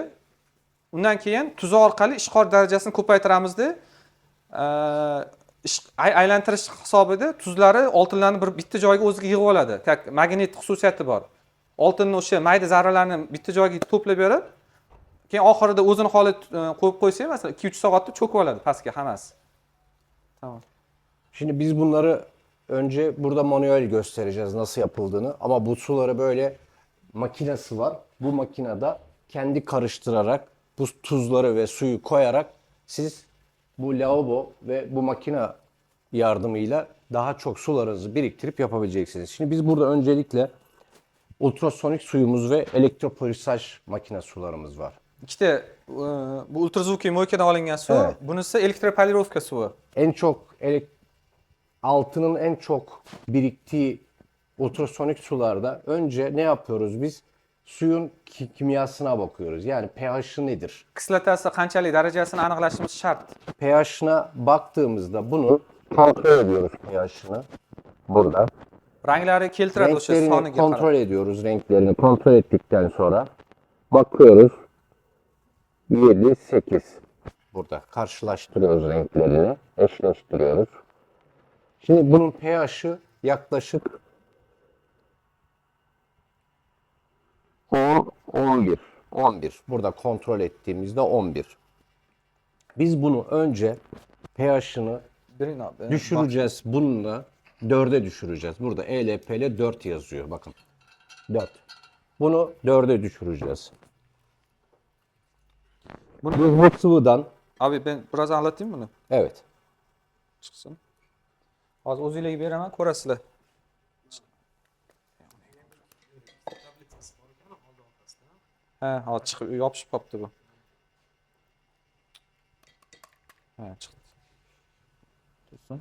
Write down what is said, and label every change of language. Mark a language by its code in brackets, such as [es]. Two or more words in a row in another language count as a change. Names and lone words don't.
[uz] Undan keyin tuz orqali ishqor darajasini ko'paytiramizda aylantirish hisobida tuzlari oltinlarni bitta joyga o'ziga yig'ib oladi. Magnit xususiyati bor. Oltinni o'sha mayda zarralarni bitta joyga to'plab berib, keyin oxirida o'zini holi qo'yib qo'ysa, masalan 2-3 soatda cho'kib oladi pastga hammasi. [tr] Tamam. Şimdi biz bunları önce burada manuel göstereceğiz nasıl yapıldığını. Ama bu suları böyle makinesi var. Bu makinede kendi karıştırarak bu tuzları ve suyu koyarak siz bu lavabo ve bu makine yardımıyla daha çok sularınızı biriktirip yapabileceksiniz. Şimdi biz burada öncelikle ultrasonik suyumuz ve elektropolisaj makine sularımız var. [uz] İşte bu ultrazvukiy moykadan olingan suv, [tr] Evet. [uz] bunisi elektropolirovka suvi. [tr] En çok altının en çok biriktiği ultrasonik sularda önce ne yapıyoruz biz? Suyun kimyasına bakıyoruz. Yani pH'i nedir? [uz] Kislotasi qanchalik darajasini aniqlashimiz shart. [tr] pH'ına baktığımızda bunu kontrol ediyoruz pH'ını. Burada. [uz] Ranglari keltiradi o'sha [tr] Renklerini [uz] soniga [tr] kontrol [uz] qarab. [tr] ediyoruz. Renklerini kontrol ettikten sonra bakıyoruz. 7, 8. Burada karşılaştırıyoruz renklerini. Eşleştiriyoruz. Şimdi bunun pH'i yaklaşık 10, 11. 11. Burada kontrol ettiğimizde 11. Biz bunu önce pH'ını düşüreceğiz. Bununla 4'e düşüreceğiz. Burada ELP'le 4 yazıyor. Bakın. 4. Bunu 4'e düşüreceğiz. Biz bu sıvıdan Abi ben biraz anlatayım bunu. evet. [uz] Chiqsin. Hozir o'zingizga beraman, ko'rasizlar. Ha, hozir chiqib yopishib qolibdi bu. Ha, chiqdi. Tursin.